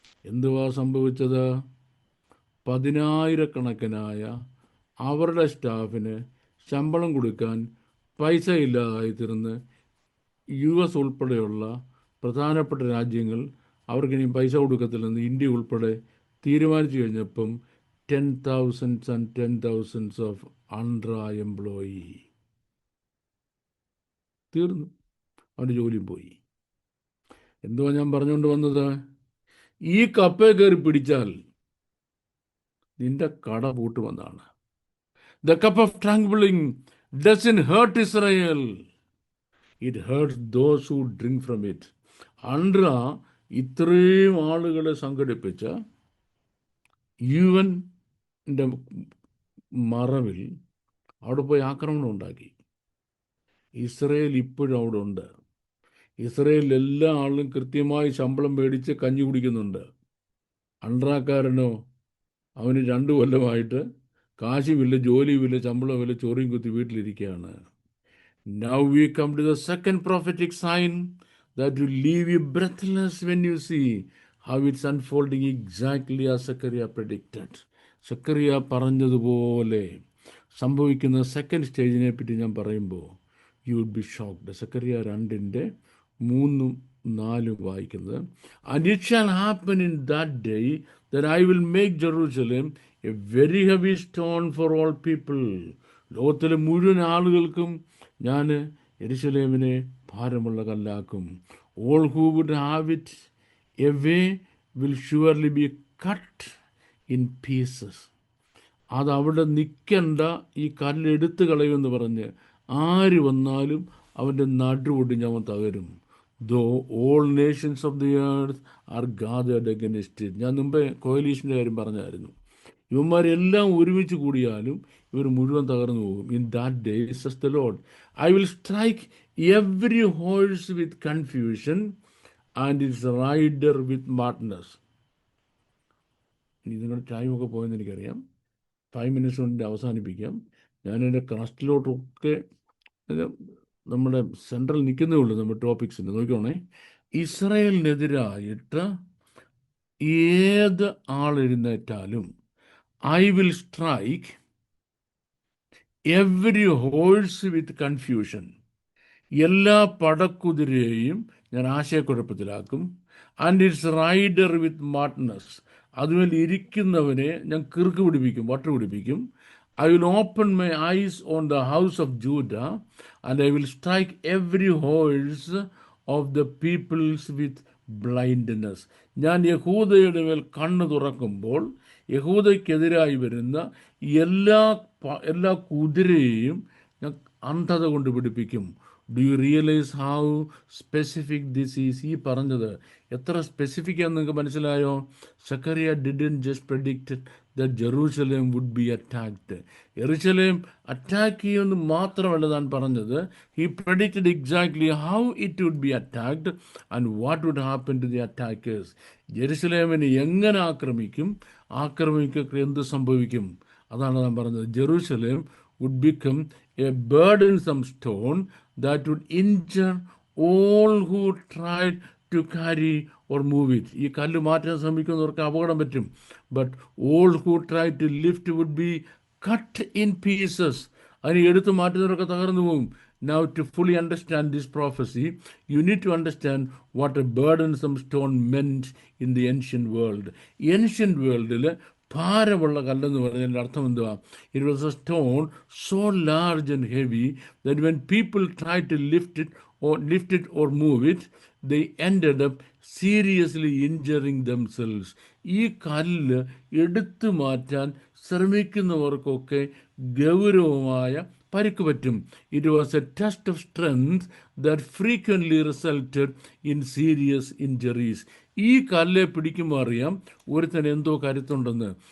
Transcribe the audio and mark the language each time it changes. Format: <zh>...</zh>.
<ml>എന്തുവാ സംഭവിച്ചത്? 10,000-കണക്കിനായ അവരുടെ സ്റ്റാഫിന് ശമ്പളം കൊടുക്കാൻ പൈസ ഇല്ലാതായി തീർന്ന് US ഉൾപ്പെടെയുള്ള പ്രധാനപ്പെട്ട രാജ്യങ്ങൾ അവർക്കിനി പൈസ കൊടുക്കത്തില്ലെന്ന് ഇന്ത്യ ഉൾപ്പെടെ തീരുമാനിച്ചു കഴിഞ്ഞപ്പം</ml> <en>10,000s and 10,000s</en> <ml>of അൺട്ര employee തീർന്നു, അവൻ്റെ ജോലിയും പോയി. എന്തുവാ ഞാൻ പറഞ്ഞുകൊണ്ട് വന്നത്? ഈ കപ്പേ കയറി പിടിച്ചാൽ നിന്റെ കട പൂട്ടുമെന്നാണ്.</ml> <en>The cup of trembling doesn't hurt Israel. It hurts those who drink from it.</en> <ml>അൺട്ര ഇത്രയും ആളുകളെ സംഘടിപ്പിച്ച UN-ൻ്റെ മറവിൽ അവിടെ പോയി ആക്രമണം ഉണ്ടാക്കി. ഇസ്രയേൽ ഇപ്പോഴും അവിടെ ഉണ്ട്. ഇസ്രയേലിൽ എല്ലാ ആളും കൃത്യമായി ശമ്പളം മേടിച്ച് കഞ്ഞി കുടിക്കുന്നുണ്ട്. അൺട്രാക്കാരനോ അവന് 2 കൊല്ലമായിട്ട് കാശുമില്ല, ജോലിയുമില്ല, ശമ്പളമില്ല, ചോറിയും കുത്തി വീട്ടിലിരിക്കുകയാണ്.</ml> <en>Now we come to the second prophetic sign that will leave you breathless when you see how it's unfolding exactly as Zechariah predicted.</en> <ml>Zacharia പറഞ്ഞതുപോലെ സംഭവിക്കുന്ന സെക്കൻഡ് സ്റ്റേജിനെ പറ്റി ഞാൻ പറയുമ്പോൾ</ml> <en>You would be shocked.</en> <ml>Zacharia 2:3-4 വായിക്കുന്നത്,</ml> <en>and it shall happen in that day that I will make Jerusalem a very heavy stone for all people.</en> <ml>ലോകത്തിലെ മുഴുവൻ ആളുകൾക്കും ഞാൻ യെരുശലേമിനെ ഭാരമുള്ള കല്ലാക്കും.</ml> <en>All who would have it away will surely be cut in pieces.</en> <ml>അത് അവിടെ നിൽക്കണ്ട, ഈ കല്ലെടുത്ത് കളയുമെന്ന് പറഞ്ഞ് ആര് വന്നാലും അവൻ്റെ നടുവൊടിഞ്ഞ് അവൻ തകരും.</ml> <en>Though all nations of the earth are gathered against it.</en> <ml>ഞാൻ മുമ്പേ കോയലീഷൻ്റെ കാര്യം പറഞ്ഞായിരുന്നു. ഇവന്മാരെല്ലാം ഒരുമിച്ച് കൂടിയാലും ഇവർ മുഴുവൻ തകർന്നു പോകും.</ml> <en>In that day, says the Lord, I will strike every horse with confusion and its rider with madness.</en> <ml>ഇനി നിങ്ങളുടെ ടൈമൊക്കെ പോയെന്ന് എനിക്കറിയാം. 5 minutes കൊണ്ട് അവസാനിപ്പിക്കാം. ഞാൻ എൻ്റെ ക്രസ്റ്റിലോട്ടൊക്കെ നമ്മുടെ സെൻട്രൽ നിൽക്കുന്നേ ഉള്ളൂ. നമ്മുടെ ടോപ്പിക്സിന് നോക്കിക്കോണേ. ഇസ്രായേലിനെതിരായിട്ട് ഏത് ആളെഴുന്നേറ്റാലും</ml> <en>I will strike every horse with confusion.</en> <ml>എല്ലാ പടക്കുതിരയെയും ഞാൻ ആശയക്കുഴപ്പത്തിലാക്കും.</ml> <en>And its rider with madness.</en> <ml>അതുമേൽ ഇരിക്കുന്നവനെ ഞാൻ കിറുക്ക് പിടിപ്പിക്കും, വട്ട് പിടിപ്പിക്കും.</ml> <en>I will open my eyes on the house of Judah and I will strike every horse of the peoples with blindness.</en> <ml>ഞാൻ യഹൂദയുടെ മേൽ കണ്ണ് തുറക്കുമ്പോൾ യഹൂദയ്ക്കെതിരായി വരുന്ന എല്ലാ കുതിരയെയും ഞാൻ അന്ധത കൊണ്ട് പിടിപ്പിക്കും.</ml> <en>Do you realise how specific this is?</en> <ml>ഈ പറഞ്ഞത് എത്ര സ്പെസിഫിക് ആണെന്ന് നിങ്ങൾക്ക് മനസ്സിലായോ?</ml> <en>സക്കറിയ didn't just predict that Jerusalem would be attacked.</en> <ml>Jerusalem attack ചെയ്യുമെന്ന് മാത്രമല്ല താൻ പറഞ്ഞത്.</ml> <en>He predicted exactly how it would be attacked and what would happen to the attackers.</en> <ml>ജെറുസലേമിനെ എങ്ങനെ ആക്രമിക്കുക എന്ത് സംഭവിക്കും? അതാണ് താൻ പറഞ്ഞത്.</ml> <en>Jerusalem would become a burdensome stone that would injure all who tried to carry or move it.</en> <ml>ഈ കല്ല് മാറ്റാൻ ശ്രമിക്കുന്നവർക്ക് അപകടം പറ്റും.</ml> <en>But all who tried to lift would be cut in pieces.</en> <ml>അതിന് എടുത്തു മാറ്റുന്നവരൊക്കെ തകർന്നു പോകും.</ml> <en>Now, to fully understand this prophecy, you need to understand what a burdensome stone meant in the ancient world.</en> <ml>Ancient world-ൽ ഭാരമുള്ള കല്ലെന്ന് പറഞ്ഞതിൻ്റെ അർത്ഥം എന്തുവാ?</ml> <en>It was a stone so large and heavy that when people tried to lift it or move it, they ended up seriously injuring themselves.</en> <ml>ഈ കല്ല് എടുത്തു മാറ്റാൻ ശ്രമിക്കുന്നവർക്കൊക്കെ ഗൗരവമായ പരിക്ക് പറ്റും.</ml> <en>It was a test of strength that frequently resulted in serious injuries.</en> <ml>ഈ കല്ലെ പിടിക്കുമ്പോൾ അറിയാം ഒരുത്തൻ എന്തോ കരുത്തുണ്ടെന്ന്.</ml>